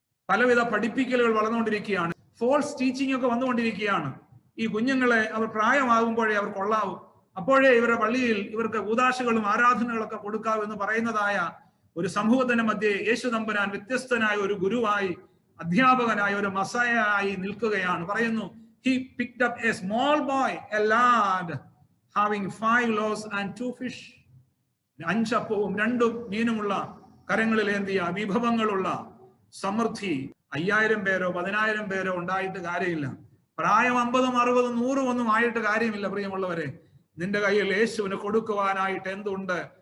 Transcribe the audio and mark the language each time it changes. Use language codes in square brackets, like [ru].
[ml] പലവിധ പഠിപ്പിക്കലുകൾ വളർന്നുകൊണ്ടിരിക്കുകയാണ്. [en] false teaching [ml] ഒക്കെ വന്നുകൊണ്ടിരിക്കുകയാണ്. ഈ കുഞ്ഞുങ്ങളെ അവർ പ്രായമാകുമ്പോഴേ അവർ കൊള്ളാവും, അപ്പോഴേ ഇവരുടെ പള്ളിയിൽ ഇവർക്ക് കൂദാശകളും ആരാധനകളൊക്കെ കൊടുക്കാവൂ എന്ന് പറയുന്നതായ ഒരു സമൂഹത്തിന്റെ മധ്യേ യേശു തമ്പുരാൻ വ്യത്യസ്തനായ ഒരു ഗുരുവായി, അധ്യാപകനായ ഒരു മസായയായി നിൽക്കുകയാണ്. പറയുന്നു, [en] he picked up a small boy, a lad having 5 loaves and 2 fish. [ml] 5 അപ്പവും 2 മീനുമുള്ള, കരങ്ങളിലേന്തിയ വിഭവങ്ങളുള്ള സമൃദ്ധി. 5000 പേരോ 10000 പേരോ ഉണ്ടായിട്ട് കാര്യമില്ല. പ്രായം 50, 60, 100 ഒന്നും ആയിട്ട് കാര്യമില്ല. പ്രിയമുള്ളവരെ, നിന്റെ കയ്യിൽ യേശുവിന് കൊടുക്കുവാനായിട്ട് എന്തുണ്ട്?